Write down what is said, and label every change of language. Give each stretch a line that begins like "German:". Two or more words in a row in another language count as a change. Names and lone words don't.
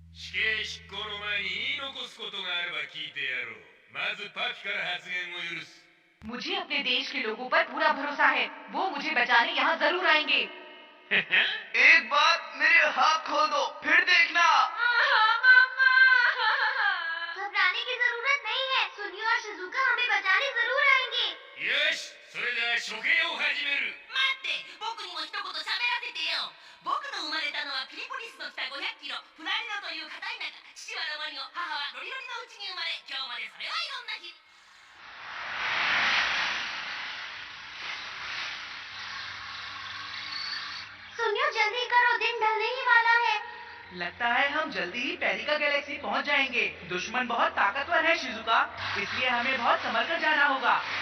Japanese: 死刑執行の前に言い残すことがあれば聞いてやろう。まずパピから発言を許す。
Hindi: मुझे अपने देश के लोगों पर पूरा भरोसा है। वो मुझे बचाने यहाँ जरूर आएंगे। एक बार मेरे हाथ खोल दो, फिर देखना। घबराने की जरूरत नहीं है। सुनियो और शिजुका हमें बचाने जरूर आएंगे।
Japanese: よし、それでは処刑を始める。待って、僕にも一言喋らせてよ。僕の生まれたのはピリポリスの北500キロ、フラリノという片田舎。父はロマリノ、母はロリロリのうちに生まれ、今日までそれはいろんな日。
Hindi: सुनियो जल्दी करो, दिन ढलने ही वाला है। लगता है हम जल्दी ही पेरिका गैलेक्सी पहुंच जाएंगे। दुश्मन बहुत ताकतवर है शिजुका, इसलिए हमें बहुत संभल कर जाना होगा।